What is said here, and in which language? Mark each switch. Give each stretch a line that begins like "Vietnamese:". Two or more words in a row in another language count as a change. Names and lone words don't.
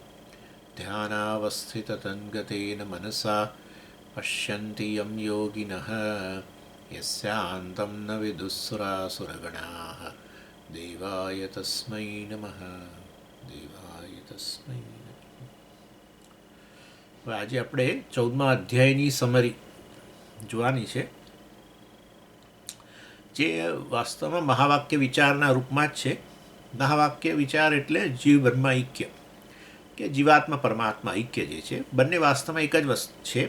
Sanskrit: ध्यानावस्थिततन्गतेन मनसा पश्यन्ति यं योगिनः यस्यान्तं न विदुःसुरासुरगणाः देवाय तस्मै नमः देवाय तस्मै नमः.
Gujarati: આજે આપણે 14મા અધ્યાયની સમરી જોવાની છે, જે વાસ્તવમાં મહાવાક્ય વિચારના રૂપમાં જ છે. મહાવાક્ય વિચાર એટલે જીવ બ્રહ્મ ઐક્ય, કે જીવાત્મા પરમાત્મા ઐક્ય જે છે, બંને વાસ્તવમાં એક જ વસ્તુ છે.